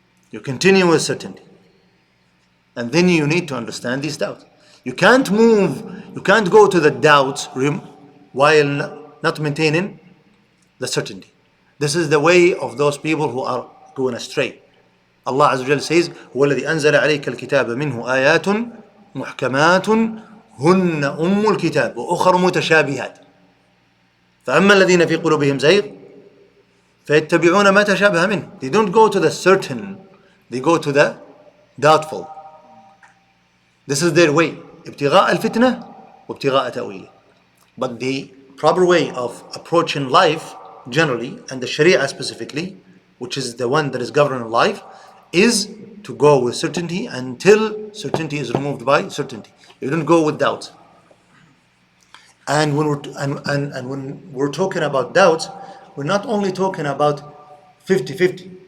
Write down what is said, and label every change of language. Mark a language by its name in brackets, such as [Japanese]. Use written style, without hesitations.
[English] You continue with certainty. And then you need to understand these doubts. You can't go to the doubts while not maintaining the certainty. This is the way of those people who are going astray. [Arabic] Allah Azza wa Jalla says, هو الذي أنزل عليك الكتاب منه آيات محكمات هن أم الكتاب وأخر متشابهات فأما الذين في قلوبهم زيغ فيتبعون ما تشابه منه. [English] They don't go to the certain, they go to the doubtful. This is their way. [Arabic] ابتغاء الفتنة وابتغاء تأويله. [English] But the proper way of approaching life generally, and the Sharia specifically, which is the one that is governing life, is to go with certainty until certainty is removed by certainty. You don't go with doubts. And when we're talking about doubts, we're not only talking about 50-50.